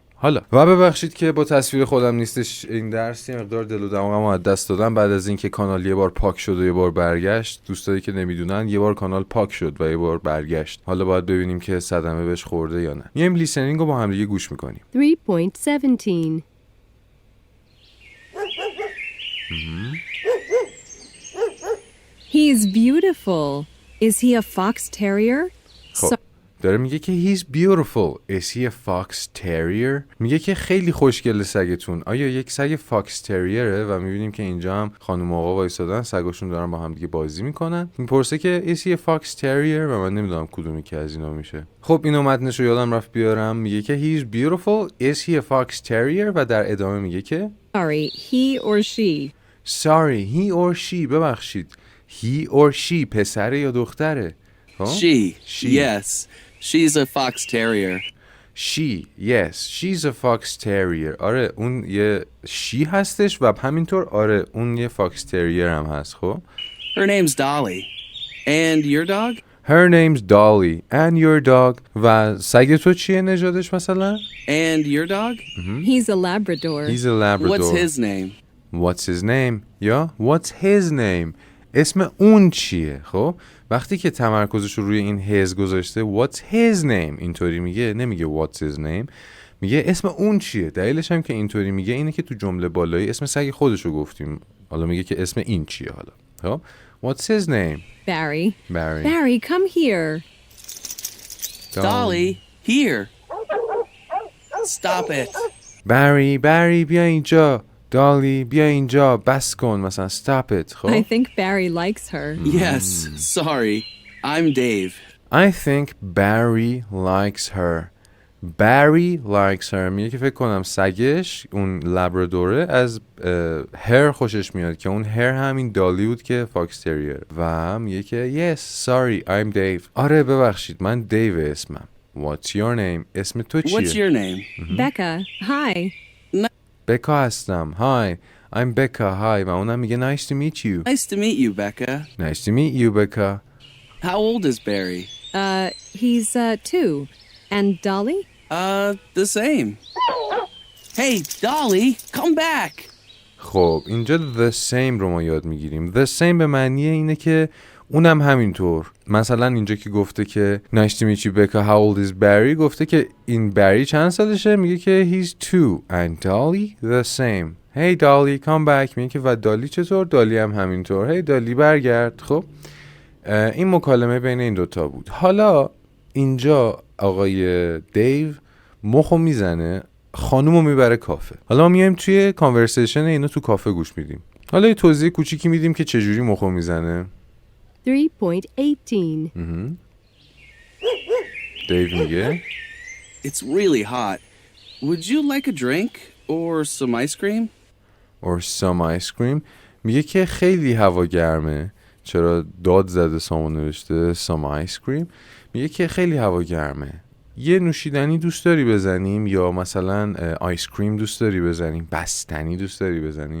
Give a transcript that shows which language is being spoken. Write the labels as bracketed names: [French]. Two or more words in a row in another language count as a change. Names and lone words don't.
[Persian] حالا و ببخشید که با تصویر خودم نیستش این درس، یه مقدار دل و دماغمو از دست دادم بعد از اینکه کانال یه بار پاک شد و یه بار برگشت. دوستایی که نمیدونن یه بار کانال پاک شد و یه بار برگشت. حالا باید ببینیم که صدمه بهش خورده یا نه. میایم لیسنینگ رو با هم دیگه گوش میکنیم. [English] 3.17 He's beautiful. Is he a fox terrier? [Persian] خب داره میگه که [English] he's beautiful. Is he a fox terrier? [Persian] میگه که خیلی خوشگله سگتون. آیا یک سگ فاکس تریره؟ و میبینیم که اینجا هم خانم آقا وایسادن سگاشون دارن با هم دیگه بازی میکنن. میپرسه که [English] is he a fox terrier [Persian] و من نمیدونم کدومی که از اینا میشه. خب اینو متنشو یادم رفت بیارم. میگه که [English] he's beautiful. Is he a fox terrier؟ [Persian] و در ادامه میگه که [English] Sorry, he or she. Sorry, he or she. ببخشید. He or she [Persian] پسره یا دختره؟ [English] She. Yes. She's a fox terrier. She. Yes. She's a fox terrier. [Persian] آره اون یه she هستش و همینطور آره اون یه [English] fox terrier [Persian] هم هست. خب [English] Her name's Dolly. And your dog? Her name's Dolly. And your dog. [Persian] و سگ تو چیه نژادش مثلا؟ [English] And your dog? He's a Labrador. He's a Labrador. What's his name? What's his name? یا What's his name? [Persian] اسم اون چیه؟ خب وقتی که تمرکزش رو روی این his گذاشته [English] What's his name [Persian] اینطوری میگه، نمیگه [English] What's his name، [Persian] میگه اسم اون چیه. دلیلش هم که اینطوری میگه اینه که تو جمله بالایی اسم سگ خودش رو گفتیم، حالا میگه که اسم این چیه. حالا خب [English] What's his name? Barry. Barry. Barry, come here. Dolly, here. Stop it. [Persian] Barry بیا اینجا. دالی بیا اینجا. بس کن مثلا [English] stop it. [Persian] خب [English] I think Barry likes her. Yes, sorry. I'm Dave. I think Barry likes her. Barry likes her [Persian] میگه که فکر کنم سگش اون لبرادوره از هر خوشش میاد که اون هر همین دالی بود که فاکس تریر. و میگه که [English] yes sorry I'm Dave. [Persian] آره ببخشید من دیو اسمم. [English] What's your name? [Persian] اسم تو چیه؟ [English] What's your name? Becca, hi. [Persian] بکا هستم. [English] Hi I'm Becca. Hi [Persian] و اونم میگه [English] nice to meet you. Nice to meet you, Becca. Nice to meet you Becca. How old is Barry? He's 2. And Dolly? The same. Hey, Dolly, come back. [Persian] خب اینجا [English] the same [Persian] رو ما یاد میگیریم. [English] The same [Persian] به معنی اینه که اونم همینطور. مثلا اینجا که گفته که [English] nice to meet you Becca, how old is Barry، [Persian] گفته که این بری چند سالشه، میگه که [English] he's 2 and Dolly the same. hey Dolly come back، [Persian] میگه که و دالی چطور؟ دالی هم همینطور. hey دالی برگرد. خب این مکالمه بین این دوتا بود. حالا اینجا آقای دیو مخو میزنه، خانومو میبره کافه. حالا ما میایم توی کانورسیشن اینو تو کافه گوش میدیم. حالا یه توضیح کوچیکی میدیم که چجوری مخو میزنه. 3.18 دیو میگه [English] It's really hot. Would you like a drink or some ice cream? or some ice cream. [Persian] میگه که خیلی هوا گرمه. چرا داد زده سامان نوشته [English] some ice cream. [Persian] میگه که خیلی هوا گرمه. یه نوشیدنی دوست داری بزنیم، یا مثلا آیس کریم دوست داری بزنیم، بستنی دوست داری بزنیم.